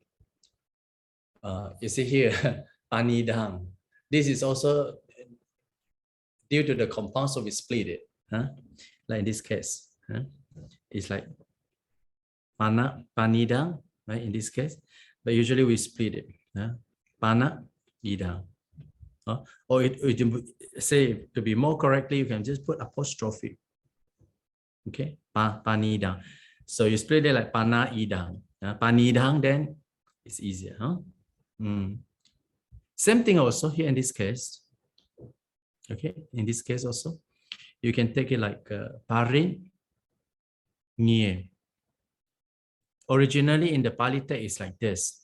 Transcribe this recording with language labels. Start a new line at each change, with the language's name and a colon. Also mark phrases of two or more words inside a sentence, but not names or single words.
English: You see here, panidang. This is also due to the compound, so we split it. Like in this case, it's like panidang, right? In this case, but usually we split it.
Pali: Pana idang.
English: Or it say to be more correctly, you can just put apostrophe. Okay, panidang. So you split it like
Pali: pana idang.
English: Panidang, then it's easier. Same thing also here in this case. Okay, in this case also, you can take it like
Pali: parin nye.
English: Originally in the Pali text is like this.